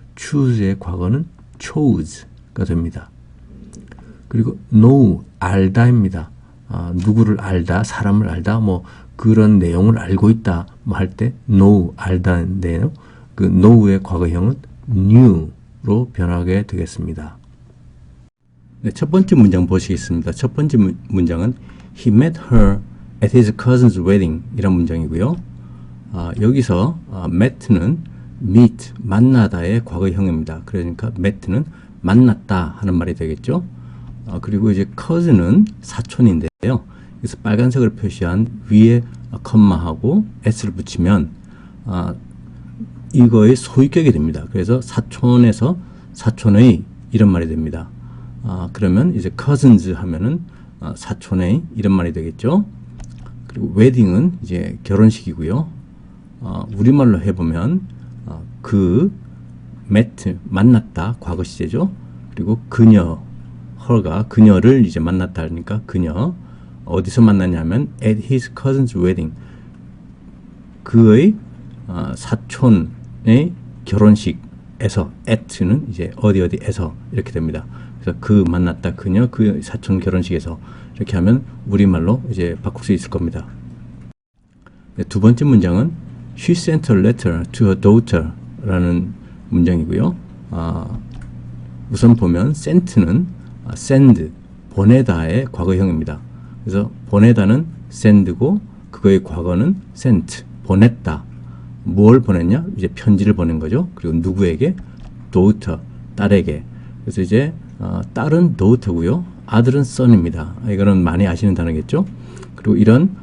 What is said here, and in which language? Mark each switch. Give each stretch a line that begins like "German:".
Korean: choose의 과거는 chose가 됩니다. 그리고 know, 알다입니다. 누구를 알다, 사람을 알다, 뭐 그런 내용을 알고 있다 뭐 할 때 know, 알다인데요. 그 know의 과거형은 knew로 변하게 되겠습니다. 네, 첫 번째 문장 보시겠습니다. 첫 번째 문장은
English: He met her at his cousin's wedding
Korean: 이란 문장이고요. 여기서 met는 meet, 만나다의 과거형입니다. 그러니까 met는 만났다 하는 말이 되겠죠. 그리고 이제 cousin은 사촌인데요. 그래서 빨간색으로 표시한 위에 컴마하고 s를 붙이면 이거의 소유격이 됩니다. 그래서 사촌에서 사촌의 이런 말이 됩니다. 그러면 이제 cousins 하면은 사촌의 이런 말이 되겠죠. 그리고 웨딩은 이제 결혼식이고요. 우리말로 해보면 그 met, 만났다 과거 시제죠. 그리고 그녀, her가 그녀를 이제 만났다 하니까 그녀 어디서 만났냐면
English: at his cousin's wedding,
Korean: 그의 사촌의 결혼식에서, at는 이제 어디에서 이렇게 됩니다. 그래서 그 만났다 그녀 그 사촌 결혼식에서 이렇게 하면 우리말로 이제 바꿀 수 있을 겁니다. 네, 두 번째 문장은
English: She sent a letter to her daughter
Korean: 라는 문장이고요. 우선 보면 sent는 send, 보내다의 과거형입니다. 그래서 보내다는 send고 그거의 과거는 sent, 보냈다. 뭘 보냈냐? 이제 편지를 보낸 거죠. 그리고 누구에게? daughter, 딸에게. 그래서 이제 딸은 daughter고요. 아들은 son입니다. 이거는 많이 아시는 단어겠죠. 그리고 이런